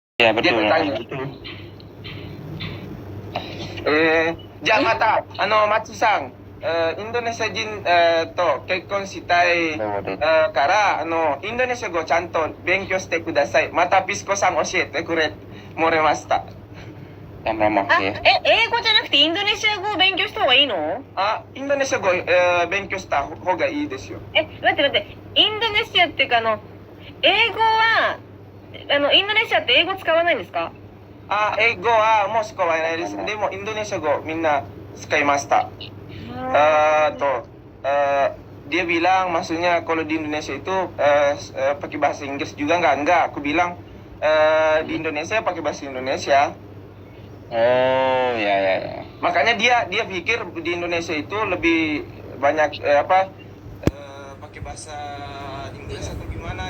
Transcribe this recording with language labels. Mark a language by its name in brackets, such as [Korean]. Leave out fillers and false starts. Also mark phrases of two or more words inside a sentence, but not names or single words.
[Indonesian] Ya Dia betul. bertanya itu. [Japanese] じゃまた, Matsuさん、インドネシア人と結婚したいから、インドネシア語ちゃんと勉強してください. またPiscoさん教えてもれました. 英語じゃなくてインドネシア語を勉強した方がいいの？インドネシア語、勉強した方がいいですよ。待って。インドネシアっていうか英語は、インドネシアって英語使わないんですか？英語はもう使わないです。でも、インドネシア語みんな使いました。 [Indonesian] Dia bilang maksudnya kalau di Indonesia itu pakai bahasa Inggris juga enggak. Aku bilang di Indonesia pakai bahasa Indonesia. Oh ya. Makanya dia pikir di Indonesia itu lebih banyak pakai bahasa Inggris atau gimana gitu.